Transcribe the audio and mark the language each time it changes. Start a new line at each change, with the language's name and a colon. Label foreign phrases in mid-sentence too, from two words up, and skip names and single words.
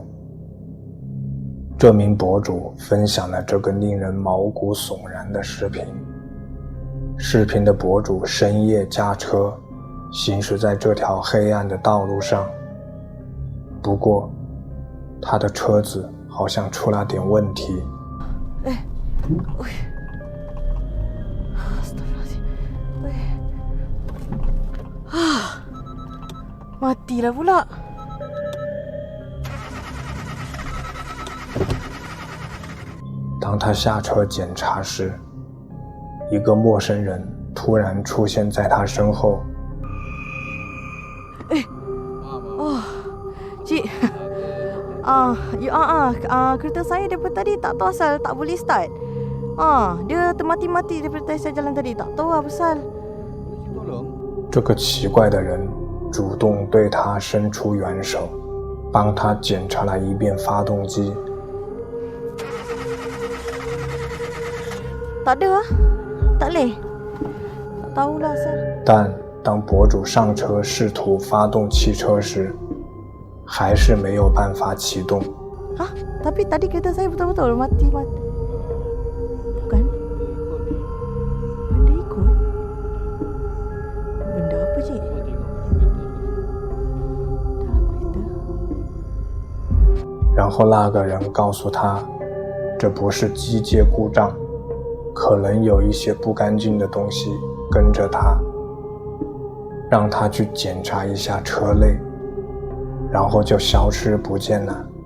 Chinese: 这名博主分享了这个令人毛骨悚然的视频。视频的博主深夜驾车，行驶在这条黑暗的道路上。不过，他的车子好像出了点问题。
Malay: Mati lah pula.
Chinese: 当他下车检查时，一个陌生人突然出现在他身后。
Malay: Cik. Kereta saya daripada tadi tak tahu asal tak boleh start. Dia termati-mati daripada saya jalan tadi, tak tahu apa pasal.
Chinese: 这个奇怪的人主动对他伸出援手，帮他检查了一遍发动机。
Malay: Tak ada tak boleh. Tak tahulah asal.
Chinese: 但当博主上车试图发动汽车时，还是没有办法启动。
Malay: Tapi tadi kereta saya betul-betul mati. Bukan? Benda ikut? Benda apa, Cik? Dalam kereta?
Chinese: 然后那个人告诉他，这不是机械故障，可能有一些不干净的东西跟着他，让他去检查一下车内，然后就消失不见了。